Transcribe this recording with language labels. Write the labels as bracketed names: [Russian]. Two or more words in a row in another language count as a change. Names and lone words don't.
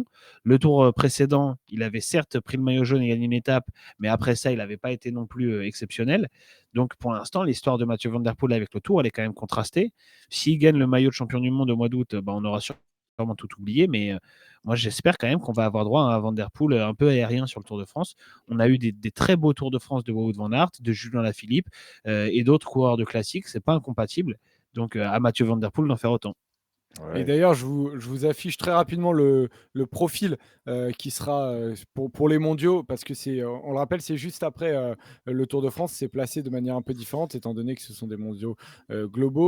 [French] Le Tour précédent, il avait certes pris le maillot jaune et gagné une étape, mais après ça, il n'avait pas été non plus exceptionnel. Donc pour l'instant, l'histoire de Mathieu Van Der Poel avec le Tour, elle est quand même contrastée. S'il gagne le maillot de champion du monde au mois d'août, on aura sûrement tout oublié, mais moi j'espère quand même qu'on va avoir droit à un Van Der Poel un peu aérien sur le Tour de France. On a eu des très beaux Tours de France de Wout van Aert, de Julien Lafilippe et d'autres coureurs de classiques, c'est pas incompatible. Donc à Mathieu Van Der Poel d'en faire autant. Et Ouais. d'ailleurs, je vous affiche très rapidement le profil qui sera pour les mondiaux, parce que on le rappelle, c'est juste après le Tour de France, c'est placé de manière un peu différente, étant donné que ce sont des mondiaux globaux.